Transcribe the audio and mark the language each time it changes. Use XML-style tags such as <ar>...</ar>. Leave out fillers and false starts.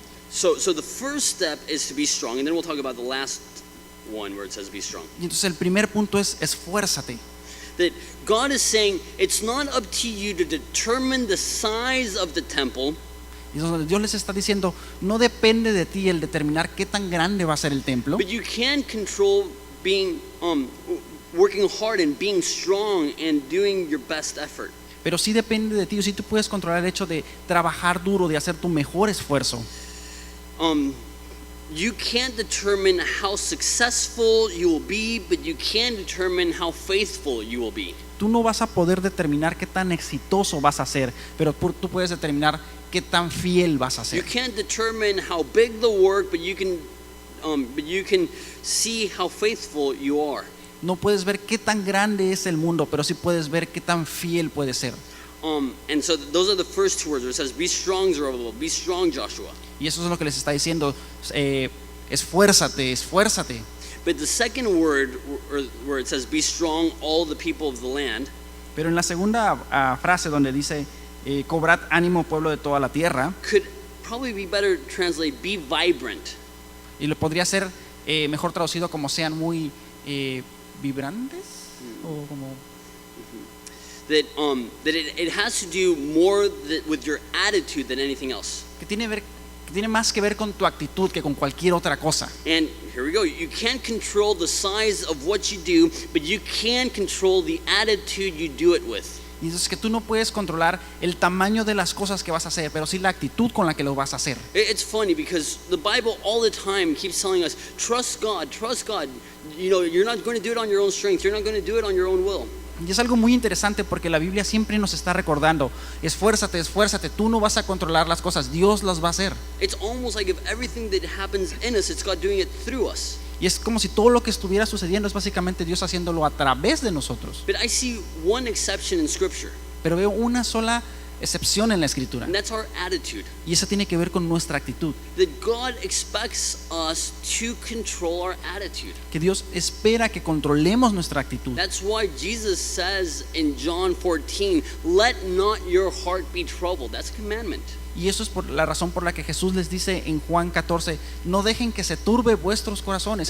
<en>So the first step is to be strong, and then we'll talk about the last one where it says be strong.</en> <es>Y entonces el primer punto es esfuérzate.</es> <en>That God is saying it's not up to you to determine the size of the temple,</en> <es>Y entonces Dios les está diciendo, no depende de ti el determinar qué tan grande va a ser el templo,</es> <en>but you can control being working hard and being strong and doing your best effort.</en> <es>pero sí depende de ti. O sí tú puedes controlar el hecho de trabajar duro, de hacer tu mejor esfuerzo.</es> <en>You can't determine how successful you will be, but you can determine how faithful you will be.</en> <es>Tú no vas a poder determinar qué tan exitoso vas a ser, pero tú puedes determinar qué tan fiel vas a</es> <en>You</en> <es>ser.</es> <en>can't determine how big the work, but you can see how faithful you are.</en> <es>No puedes ver qué tan grande es el mundo, pero sí puedes ver qué tan fiel puedes ser.</es> <en>And so those are the first 2 words where it says, be strong, Zerubbabel, be strong, Joshua.</en> <es>Y eso es lo que les está diciendo, esfuérzate, esfuérzate.</es> <en>But the second word where it says, be strong, all the people of the land,</en> <es>Pero en la segunda frase donde dice, cobrad ánimo pueblo de toda la tierra,</es> <en>could probably be better translated, be vibrant.</en> <es>y lo podría ser mejor traducido como sean muy vibrantes, o como...</es> <en>That it has to do more with your attitude than anything else.</en> <es>que tiene más que ver con tu actitud que con cualquier otra cosa.</es> <en>And here we go. You can't control the size of what you do, but you can control the attitude you do it with.</en> <es>Y entonces que tú no puedes controlar el tamaño de las cosas que vas a hacer, pero sí la actitud con la que lo vas a hacer.</es> <en>It's funny because the Bible all the time keeps telling us, trust God, trust God. You know, you're not going to do it on your own strength. You're not going to do it on your own will.</en> <es>Y es algo muy interesante porque la Biblia siempre nos está recordando, esfuérzate, esfuérzate, tú no vas a controlar las cosas, Dios las va a hacer.</es> <en>It's almost like if everything that happens in us, it's God doing it through us.</en> <es>Y es como si todo lo que estuviera sucediendo es básicamente Dios haciéndolo a través de nosotros.</es> <en>But I see one exception in Scripture.</en> <es>pero veo una sola excepción en la escritura,</es> <en>and that's our attitude.</en> <es>y esa tiene que ver con nuestra actitud.</es> <en>That God expects us to control our attitude.</en> <es>Que Dios espera que controlemos nuestra actitud.</es> <en>That's why Jesus says in John 14, let not your heart be troubled. That's a commandment.</en> <es>Y eso es por la razón por la que Jesús les dice en Juan 14, no dejen que se turbe vuestros corazones.</es>